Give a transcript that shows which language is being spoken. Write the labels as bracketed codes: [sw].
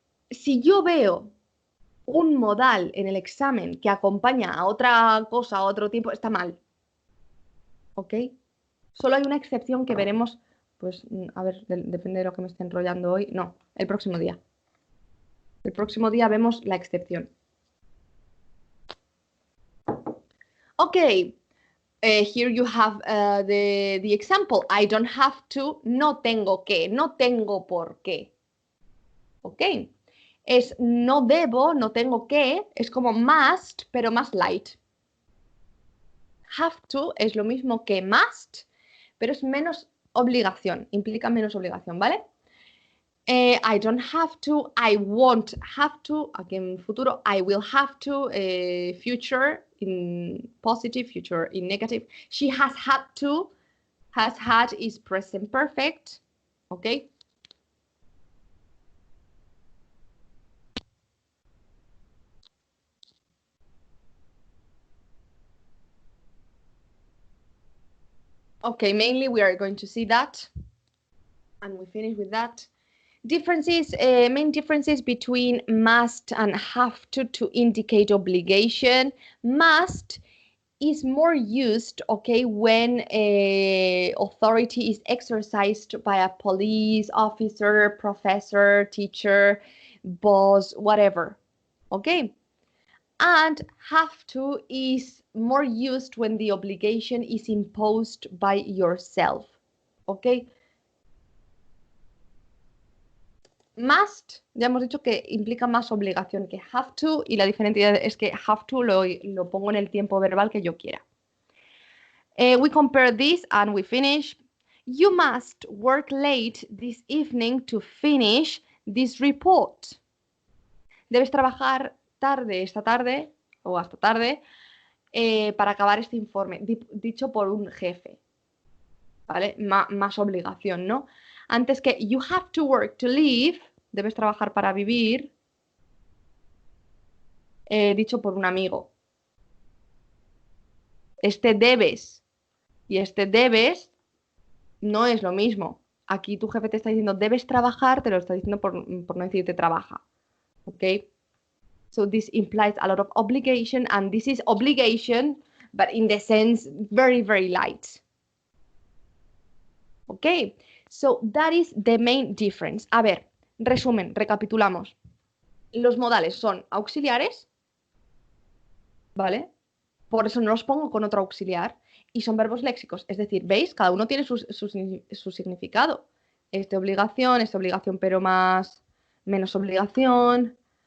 [es] Si yo veo un modal en el examen que acompaña a otra cosa, a otro tiempo, está mal. ¿Ok? Solo hay una excepción que veremos, pues, a ver, depende de lo que me esté enrollando hoy. No, el próximo día. El próximo día vemos la excepción. Ok. [en] Here you have the example. I don't have to, [es] no tengo que, no tengo por qué. ¿Ok? Es no debo, no tengo que, es como must, pero más light. Have to es lo mismo que must, pero es menos obligación, implica menos obligación, ¿vale? [en] I don't have to, I won't have to, [es] aquí en futuro, [en] I will have to, future in positive, future in negative. She has had to, has had is present perfect, ¿ok? Okay, mainly we are going to see that, and we finish with that. Differences, main differences between must and have to indicate obligation. Must is more used, okay, when authority is exercised by a police officer, professor, teacher, boss, whatever, okay? And have to is more used when the obligation is imposed by yourself, okay? [es] Must, ya hemos dicho que implica más obligación que have to, y la diferencia es que have to lo pongo en el tiempo verbal que yo quiera. [en] We compare this and we finish. You must work late this evening to finish this report. [es] Debes trabajar tarde esta tarde o hasta tarde para acabar este informe, dicho por un jefe, ¿vale? Más obligación, ¿no? Antes que [en] you have to work to live, [es] debes trabajar para vivir, dicho por un amigo. Este debes y este debes no es lo mismo. Aquí tu jefe te está diciendo debes trabajar, te lo está diciendo por no decirte trabaja. ¿Ok? [en] So this implies a lot of obligation, and this is obligation, but in the sense very, very light. Okay, so that is the main difference. [es] A ver, resumen, recapitulamos. Los modales son auxiliares, ¿vale? Por eso no los pongo con otro auxiliar. Y son verbos léxicos, es decir, ¿veis? Cada uno tiene su significado. Este obligación pero más, menos obligación.